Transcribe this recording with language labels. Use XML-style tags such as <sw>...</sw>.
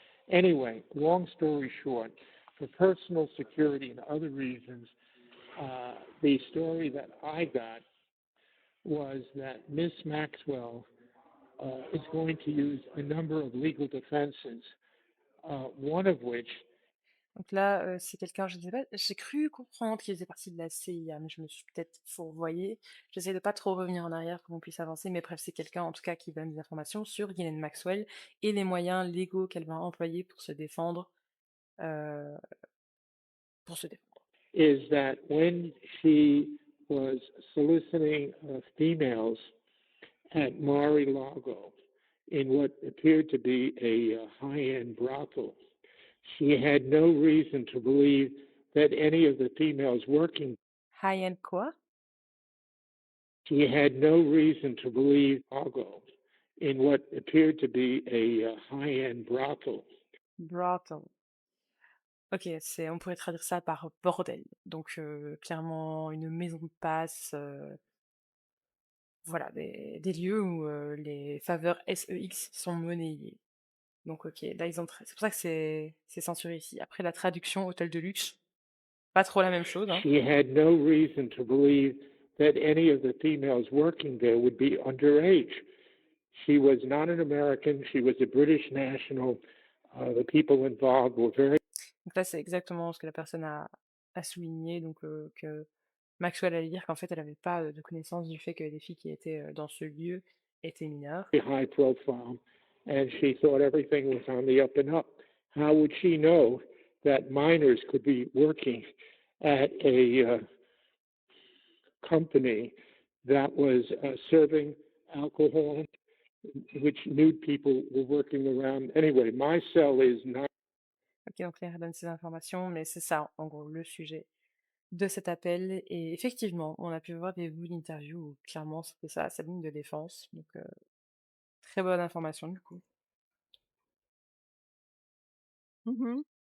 <en>Anyway, long story short, for personal security and other reasons, the story that I got was that Miss Maxwell is going to use a number of legal defenses, one of which</en> <fr>Donc là, c'est quelqu'un, je ne sais pas, j'ai cru comprendre qu'il faisait partie de la CIA, mais je me suis peut-être fourvoyée. J'essaie de pas trop revenir en arrière pour qu'on puisse avancer, mais bref, c'est quelqu'un en tout cas qui donne des informations sur Ghislaine Maxwell et les moyens légaux qu'elle va employer pour se défendre. euh, pour se défendre.</fr> <en>is that when she was soliciting females at Mar-a-Lago in what appeared to be a high-end brothel, she had no reason to believe that any of the females working.</en> <fr>High-end quoi?</fr> <en>She had no reason to believe Lago in what appeared to be a high-end brothel. Brothel.</en> <fr>Ok, on pourrait traduire ça par bordel. Donc clairement une maison de passe, voilà, des lieux où les faveurs SEX sont monnayées. Donc ok, là ils ont c'est pour ça que c'est censuré ici. Après la traduction hôtel de luxe, pas trop la même chose, hein.</fr> <en>She had no reason to believe that any of the females working there would be underage. She was not an American. She was a British national. The people involved were very.</en> <fr>Donc là c'est exactement ce que la personne a souligné, donc que Maxwell allait dire qu'en fait elle n'avait pas de connaissance du fait que les filles qui étaient dans ce lieu étaient mineures.</fr> <en>High profile, and she thought everything was on the up and up. How would she know that minors could be working at a company that was serving alcohol, which nude people were working around? Anyway, my cell is not.</en> <fr>Ok, donc Claire donne ces informations, mais c'est ça en gros le sujet de cet appel. Et effectivement, on a pu voir des bouts d'interview où clairement c'était ça, sa ligne de défense. Donc très bonne information du coup. Mhm.</fr>